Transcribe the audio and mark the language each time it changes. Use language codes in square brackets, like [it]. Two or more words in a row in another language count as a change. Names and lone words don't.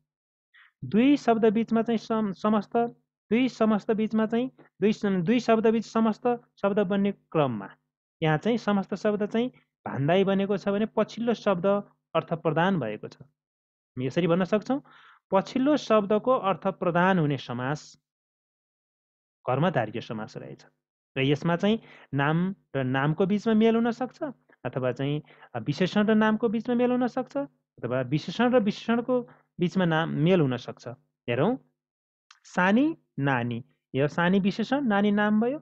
[ne] दुई शब्द बिचमा चाहिँ समस्त दुई समस्त बिचमा चाहिँ दुई शब्द बिच समस्त शब्द बन्ने क्रममा यहाँ चाहिँ समस्त शब्द चाहिँ भान्दाई बनेको छ भने पछिल्लो शब्द अर्थ प्रदान भएको छ। हामी यसरी भन्न सक्छौँ, पछिल्लो शब्दको अर्थ प्रदान हुने समास कर्मधार्य समास रहेछ। र यसमा चाहिँ नाम र नामको बिचमा मेल हुन सक्छ, अथवा चाहिँ विशेषण र नामको बिचमा मेल हुन सक्छ, अथवा विशेषण र विशेषणको बिचमा नाम मेल हुन सक्छ। हेरौँ, सानी नानी, यो सानी विशेषण नानी नाम भयो।